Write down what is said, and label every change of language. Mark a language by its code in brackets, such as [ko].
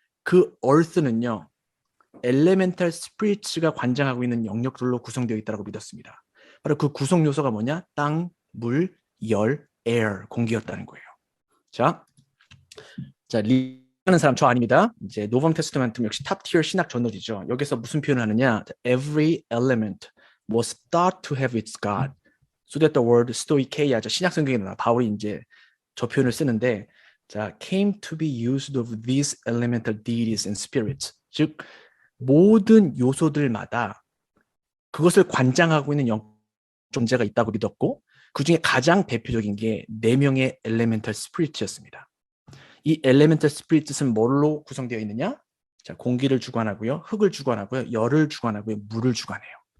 [ko] 그 earth는요, 엘레멘탈 스피리츠가 관장하고 있는 영역들로 구성되어 있다고 믿었습니다. 바로 그 구성 요소가 뭐냐? 땅, 물, 열, air, 공기였다는 거예요. 자, 리하는 사람 저 아닙니다. 이제 노범 테스트먼트 역시 탑 티어 신학 저널이죠. 여기서 무슨 표현을 하느냐? [en] Every element was thought to have its God. So that the word stoikeia, [ko] 신약 성경에 나 바울이 이제 저 표현을 쓰는데, 자, [en] came to be used of these elemental deities and spirits. [ko] 즉 모든 요소들마다 그것을 관장하고 있는 존재가 있다고 믿었고 그 중에 가장 대표적인 게 4명의 엘레멘탈 스피릿이었습니다. 이 엘레멘탈 스피릿은 뭘로 구성되어 있느냐? 자, 공기를 주관하고요, 흙을 주관하고요, 열을 주관하고요, 물을 주관해요.